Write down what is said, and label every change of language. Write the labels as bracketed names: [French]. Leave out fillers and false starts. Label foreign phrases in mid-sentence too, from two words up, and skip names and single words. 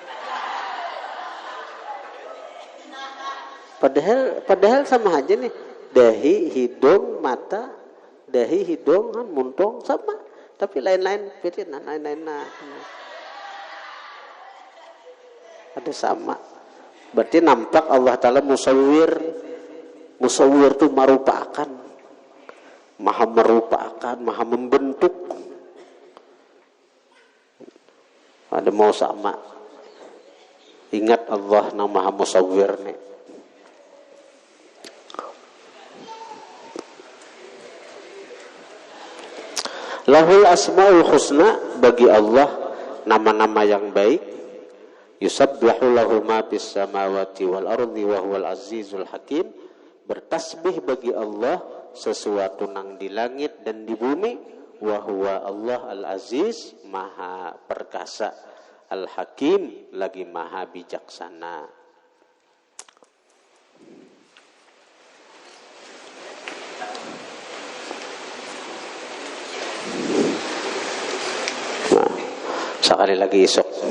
[Banjar] Padahal sama aja nih. Dahi, hidung, mata, dahi, hidung, muntung sama. Tapi lain-lain, lain-lain nah. Ada sama. [Indonesian] Berarti nampak Allah Ta'ala Musawwir. Musawwir itu merupakan. Maha merupakan, maha membentuk. [Banjar] Ada mau sama. [Indonesian] Ingat Allah yang maha Musawwir nih. [Arabic] له الأسماء الحسنى, [Indonesian] bagi Allah nama-nama yang baik. [Arabic] يسبح له ما في السماوات والأرض وهو العزيز الحكيم. [Indonesian] Bertasbih bagi Allah sesuatu nang di langit dan di bumi. [Arabic] وهو الله العزيز, [Indonesian] maha perkasa, al-hakim, lagi maha bijaksana. Sekali lagi esok.